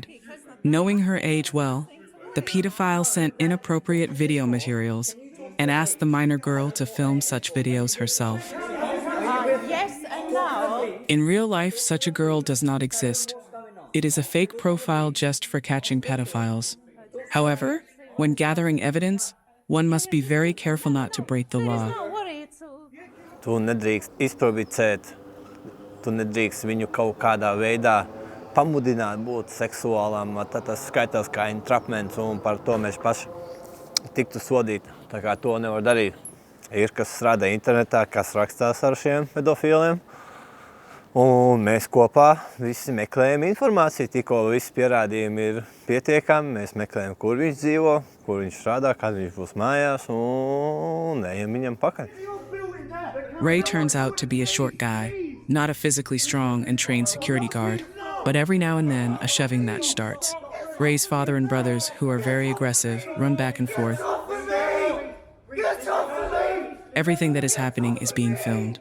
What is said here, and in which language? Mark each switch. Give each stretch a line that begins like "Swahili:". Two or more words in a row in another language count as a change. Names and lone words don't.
English: Knowing her age well, the pedophile sent inappropriate video materials and asked the minor girl to film such videos herself. Yes and no. In real life, such a girl does not exist. It is a fake profile just for catching pedophiles. However, when gathering evidence, one must be very careful not to break the law.
Latvian: Tu nedrīkst izprovocēt, tu nedrīkst viņu kaut kādā veidā pamudināt būt seksuālām, tad tas skaitās kā entrapments, un par to mēs paši tiktu sodīti. Tā kā to nevar darīt. Ir, kas strādā internetā, kas rakstās ar šiem pedofīliem, un mēs kopā visi meklējam informāciju. Tikko visi pierādījumi ir pietiekami, mēs meklējam, kur viņš dzīvo, kur viņš strādā, kad viņš būs mājās, un ejam viņam pakaļ.
English: Ray turns out to be a short guy, not a physically strong and trained security guard, but every now and then a shoving match starts. Ray's father and brothers, who are very aggressive, run back and forth. Everything that is happening is being filmed.